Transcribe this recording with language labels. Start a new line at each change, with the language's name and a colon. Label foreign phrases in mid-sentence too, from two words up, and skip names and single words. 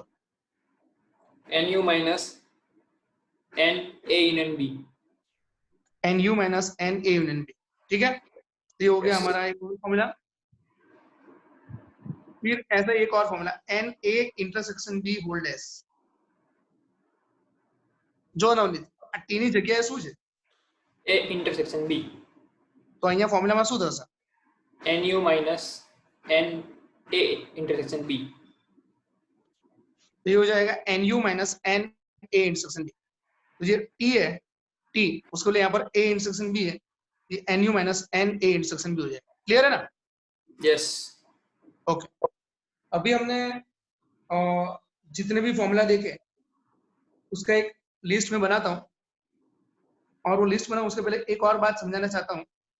English: NU minus N A union B. N U minus N A union B,
Hindi: ठीक है। तो ये हो गया
English: Yes.
Hindi: हमारा एक फॉर्मूला। फिर ऐसा एक और फॉर्मूला,
English: N A intersection B holds.
Gujarati: जो નવનીત આ ટી ની જગ્યાએ શું છે?
English: A intersection B.
Gujarati: તો અહીંયા ફોર્મ્યુલામાં શું થશે?
English: NU minus N A intersection B.
Hindi: तो ये हो जाएगा
English: N U minus N A intersection B.
Hindi: तो ये टी है, टी उसको लिए यहाँ पर
English: A intersection B
Hindi: है, ये
English: N U minus N A intersection B
Hindi: हो जाएगा। क्लियर है ना?
English: Yes.
Hindi: ओके। अभी हमने जितने भी फॉर्मूला देखे उसका एक लिस्ट में बनाता हूँ, और वो लिस्ट बनाऊं उसके पहले एक और बात समझाना चाहता हूँ